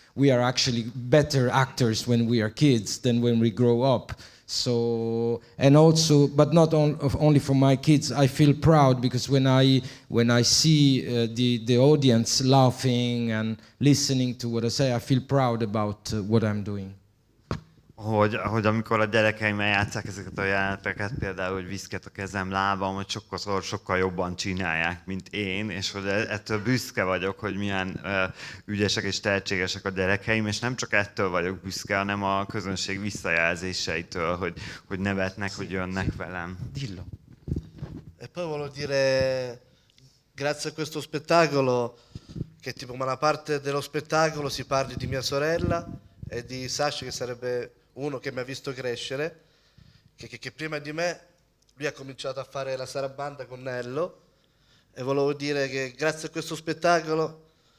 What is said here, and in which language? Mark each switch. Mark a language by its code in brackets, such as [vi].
[en] We are actually better actors when we are kids than when we grow up. So, and also, but not only for my kids, I feel proud because when I see the audience laughing and listening to what I say, I feel proud about what I'm doing. [hu] Hogy amikor a gyerekeimmel játsszák ezeket a jeleneteket, például, hogy viszket a kezem, lábam, hogy sokkal jobban csinálják, mint én, és hogy ettől büszke vagyok, hogy milyen ügyesek és tehetségesek a gyerekeim, és nem csak ettől vagyok büszke, hanem a közönség visszajelzéseitől, hogy nevetnek, hogy jönnek velem. [it] Dillo. E poi volevo dire, grazie a questo spettacolo, che tipo ma una parte dello spettacolo si parli di mia sorella e di Sasha, che sarebbe uno che mi ha visto crescere, che prima di me lui ha cominciato a fare la sarabanda con Nello, e volevo dire che grazie a questo spettacolo,